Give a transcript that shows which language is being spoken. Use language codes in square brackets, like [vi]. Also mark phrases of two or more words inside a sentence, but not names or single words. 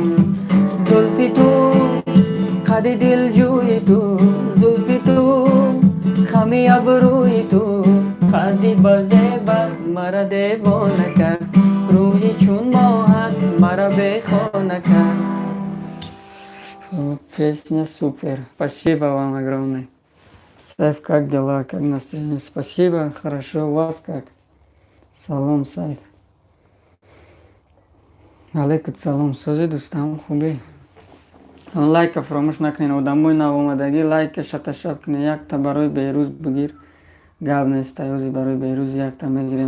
[tg] зулфи ту, қадди дилҷӯи ту, зулфи ту, хами абрӯи ту, қадди базебат мара девона кард, рӯҳи чун моҳат мара бехона кард. [ru] Песня супер. Спасибо вам огромное. Сайф, как дела? Как настроение? Спасибо. Хорошо. У вас как? [tg] Салом, Сайф. Алейкум салом. Созӣ дӯстам хубе? лайка фаромӯш накунед. одамои навомадагӣ лайка шаташаб кунед. якта барои беҳрӯз бигир. гап нест. таёзи барои беҳрӯз якта мегирем.